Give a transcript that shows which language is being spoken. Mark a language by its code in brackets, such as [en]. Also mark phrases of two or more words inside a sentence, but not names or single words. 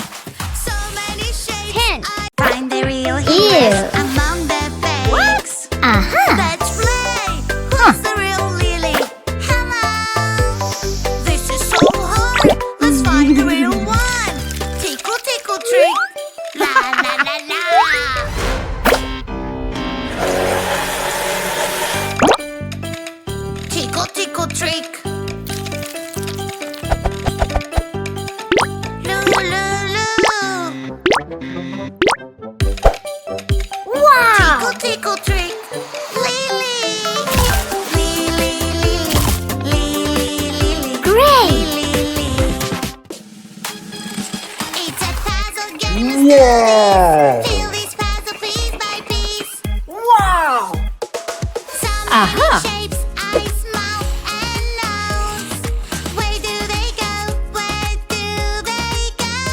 [en] So many shapes. 10. Find the real heroes Ew. among the fakes. Uh-huh. Let's play. Who's the real Lily? Hello. This is so hard. Let's find the real one. Tickle, tickle, trick. La la la la. Tickle, tickle, trick. Loo, loo, loo. Wow! Tickle, tickle, trick. Lily. Lily, Lily. Lily, Lily. Great! Lily. It's a puzzle game. Yeah. Fill this puzzle piece by piece. Wow! So many Aha. shapes, eyes, mouth, and nose. Where do they go? Where do they go?